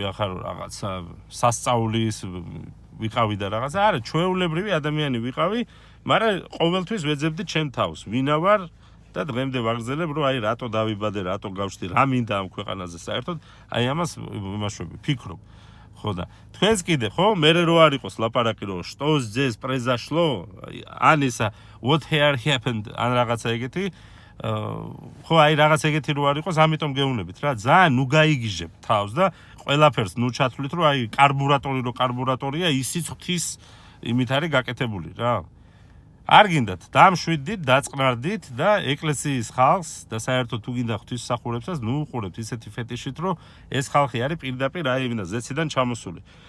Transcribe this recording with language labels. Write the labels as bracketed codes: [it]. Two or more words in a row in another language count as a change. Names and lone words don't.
[ka] ახლა რაღაცა სასწაულის ვიყავი და რაღაცა არა ჩვეულებრივი ადამიანი ვიყავი მაგრამ ყოველთვის ვეძებდი ჩემ თავს ვინა ვარ და დღემდე ვაგრძელებ რომ აი რატო დავიბადე რატო გავშდი რა მინდა ამ ქვეყანაზე საერთოდ აი ამას ვიმაშვები ფიქრობ ხო და თქვენს კიდე ხო მე რო არ იყოს ლაპარაკი რომ [ru] что здесь произошло [ka] ან ისა [en] what here happened [ka] ან რაღაცა ეგეთი ხო აი რაღაც ეგეთი რო არ იყოს ამიტომ გეუბნებით რა ძალიან ნუ გაიგიჟებ თავს და ყველაფერს ნუ ჩათვლით რომ აი კარბურატორია ისიც ღვთის იმით არის გაკეთებული რა არ გინდათ დამშვიდდით დაწყნარდით და ეკლესიის ხალხს და საერთოდ თუ გინდა ღვთისმსახურებსაც ნუ უყურებთ ისეთი ფეტიშით რომ ეს ხალხი არის პირდაპირ აი ვინა ზეციდან ჩამოსული